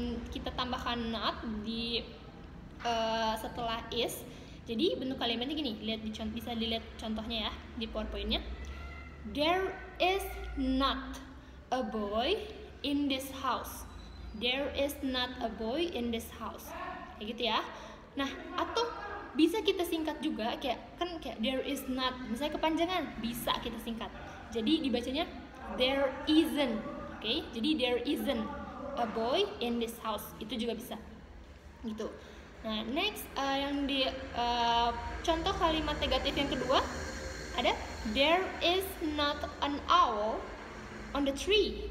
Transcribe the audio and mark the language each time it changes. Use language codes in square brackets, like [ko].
[id] Kita tambahkan not di setelah is. Jadi bentuk kalimatnya gini, bisa dilihat contohnya ya di PowerPoint-nya. [en] There is not a boy in this house. There is not a boy in this house. [id] Kayak gitu ya. Nah, atau bisa kita singkat juga, kayak [en] there is not, [id] misalnya kepanjangan, bisa kita singkat. Jadi dibacanya [en] there isn't. [id] Oke, jadi [en] there isn't a boy in this house. [id] Itu juga bisa. Gitu. Nah, next yang di contoh kalimat negatif yang kedua ada [en] there is not an owl on the tree.